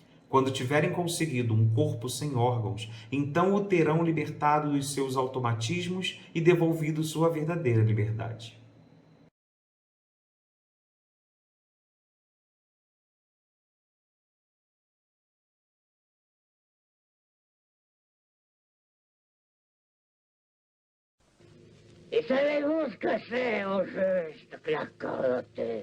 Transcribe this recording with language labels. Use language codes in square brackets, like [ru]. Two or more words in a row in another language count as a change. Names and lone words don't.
[pt] Quando tiverem conseguido um corpo sem órgãos, então o terão libertado dos seus automatismos e devolvido sua verdadeira liberdade. [fr] Et savez-vous ce que c'est au juste que la cruauté?